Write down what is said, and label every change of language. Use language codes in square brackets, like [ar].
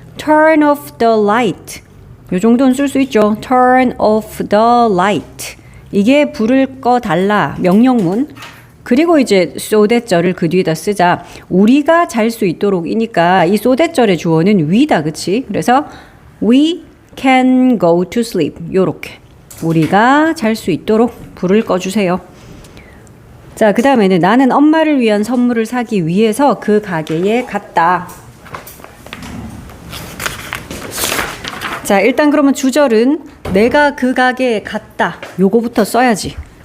[en] turn off the light. [ko] 요 정도는 쓸 수 있죠. [en] turn off the light. [ko] 이게 불을 꺼달라. 명령문. 그리고 이제 so that절을 그 뒤에다 쓰자. 우리가 잘 수 있도록이니까 이 so that절의 주어는 we다. 그치? 그래서 [en] we can go to sleep. [ko] 요렇게. 우리가 잘 수 있도록 불을 꺼주세요. 자, 그 다음에는 나는 엄마를 위한 선물을 사기 위해서 그 가게에 갔다. 자, 일단 그러면 주절은 내가 그 가게에 갔다. 요거부터 써야지.